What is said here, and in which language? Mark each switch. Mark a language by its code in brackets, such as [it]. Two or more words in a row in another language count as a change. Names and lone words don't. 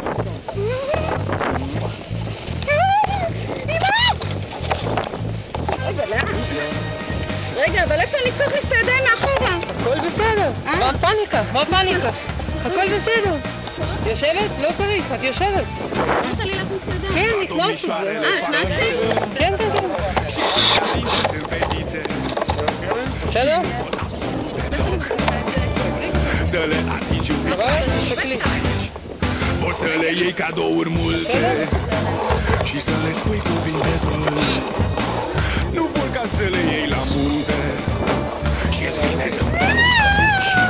[he] רגע, אבל איפה אני קצת את הידיים מאחורה? הכל בסדר, מה פאניקה? מה פאניקה? הכל בסדר. יושבת? לא צריך, את יושבת. אמרת לי להכניס את הידיים. כן, נכנסתי. הכנסתי? כן, כן, כן. בסדר? [ro] Să le atingi un pic aici. Vor să le iei cadouri multe și să le spui cuvinte dulci. Nu vor ca să le iei la munte și-ți vine în păr să fugi.